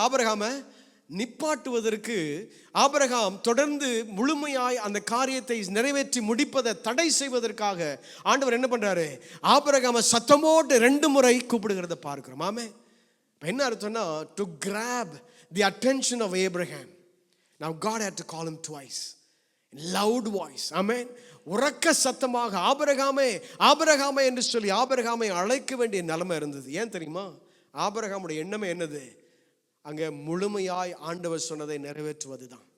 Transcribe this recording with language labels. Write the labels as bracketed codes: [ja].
[ta] ஆபிரகாமை நிப்பாட்டுவதற்கு, ஆபிரகாம் தொடர்ந்து முழுமையாய் அந்த காரியத்தை நிறைவேற்றி முடிப்பதை தடை செய்வதற்காக ஆண்டவர் என்ன பண்றாரு? ஆபிரகாமை சத்தமோடு 2 முறை கூப்பிடுகிறத பார்க்கிறோம். ஆமே. என்ன அர்த்தம்னா, [en] to grab the attention of Abraham. Now God had to call him twice in loud voice. Amen. [ta] உரக்க சத்தமாக ஆபிரகாமே என்று சொல்லி ஆபிரகாமை அழைக்க வேண்டிய நிலைமை இருந்தது. ஏன் தெரியுமா? ஆபிரகாமுடைய எண்ணமே என்னது? அங்க முழுமையாய் ஆண்டவர் சொன்னதை நிறைவேற்றுவது தான்.